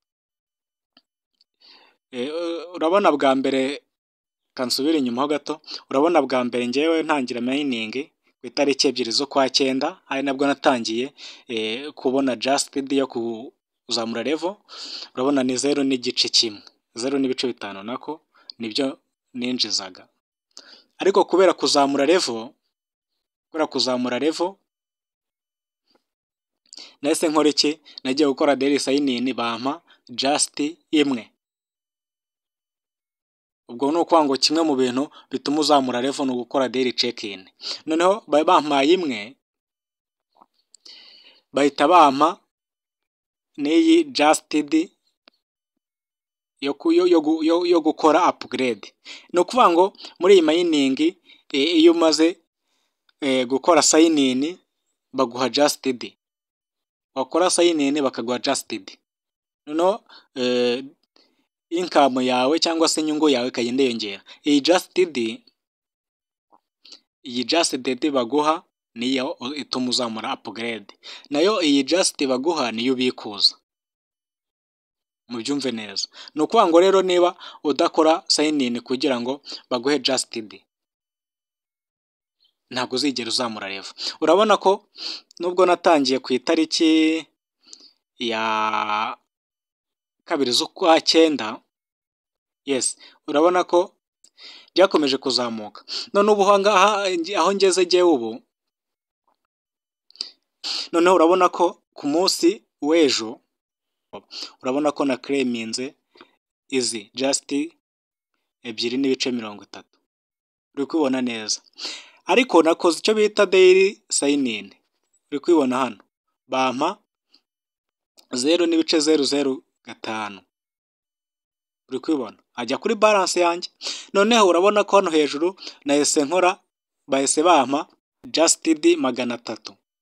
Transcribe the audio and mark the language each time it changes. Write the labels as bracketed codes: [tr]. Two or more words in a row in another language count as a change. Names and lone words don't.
[rw] Urabona bwa mbere, kansubira inyuma ho gato, urabona bwa mbere ngewe ntangira mining ku itariki 2 z'ukwa 9, ari nabwo natangiye kubona justed yo kuzamura level. Urabona ni 0.5, 0.5 nako nibyo ninjizaga. Ariko kubera kuzamura level nahise nkora iki, nagiye gukora [en] daily sign in [rw] bampa just imwe. Ubwo ni ukuvuga ngo kimwe mu bintu bituma uzamura level ni ugukora [en] daily check in. [rw] Noneho bampaye imwe, bahita bampa n'iyi justed yo gukora upgrade. Ni ukuvuga ngo muri iyi mining iyo umaze gukora [en] sign in [rw] baguha justed, wakora [en] sign in [rw] bakaguha justed. Noneho income yawe cyangwa se inyungu yawe ikagenda yiyongera. Iyi justed baguha niyo ituma uzamura upgrade, nayo iyi just baguha niyo ubikuza. Mubyumve neza. Ni ukuvuga ngo rero niba udakora [en] sign in [rw] kugira ngo baguhe justed, ntabwo uzigera uzamura level. Urabona ko nubwo natangiye ku itariki ya 2 z'ukwa 9, yes, urabona ko byakomeje kuzamuka. None ubu aho ngeze jyewe ubu, noneho urabona ko ku munsi w'ejo urabona ko na claiminze izi just 2.30. Uri kubibona neza. Ariko nakoze icyo bita [en] daily sign in. [rw] Uri kubibona hano bampa 0.005. Uri kubibona ajya kuri balance yanjye. Noneho urabona ko hano hejuru nahise nkora, bahise bampa justed 300.